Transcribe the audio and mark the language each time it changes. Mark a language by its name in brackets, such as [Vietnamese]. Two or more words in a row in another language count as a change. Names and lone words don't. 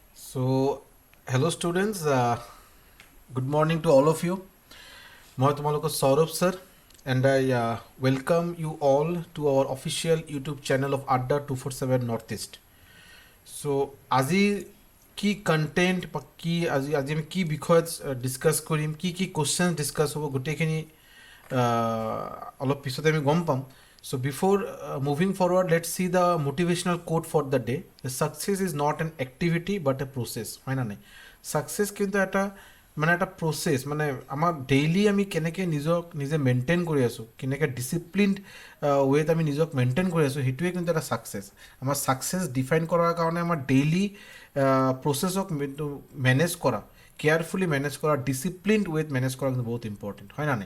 [English] So, hello students. Good morning to all of you. [Assamese] মই তোমালোকৰ [English] সৌৰভ sir and I welcome you all to our official YouTube channel of Adda 247 Northeast. So, [Assamese] আজি কি কন্টেন্ট বা কি আজি আমি কি বিষয়ত ডিসকাস কৰিম কি [English] question discuss [Assamese] হ'ব গোটেইখিনি অলপ পিছতে আমি গম পাম. [English] So before moving forward, let's see the motivational quote for the day. The success is not an activity but a process. [Assamese] হয় না নাই? Success কিন্তু এটা মানে এটা প্ৰচেছ, মানে আমাৰ ডেইলি আমি কেনেকৈ নিজে মেইনটেইন কৰি আছোঁ, কেনেকৈ [English] disciplined way [Assamese] আমি নিজক মেইনটেইন কৰি আছোঁ, সেইটোৱে কিন্তু এটা ছাকচেছ. আমাৰ [English] success define [Assamese] কৰাৰ কাৰণে আমাৰ [English] daily process manage [Assamese] কৰা, [English] carefully manage [Assamese] কৰা, [English] disciplined way manage [Assamese] কৰা কিন্তু বহুত ইম্পৰ্টেণ্ট, হয় না নাই?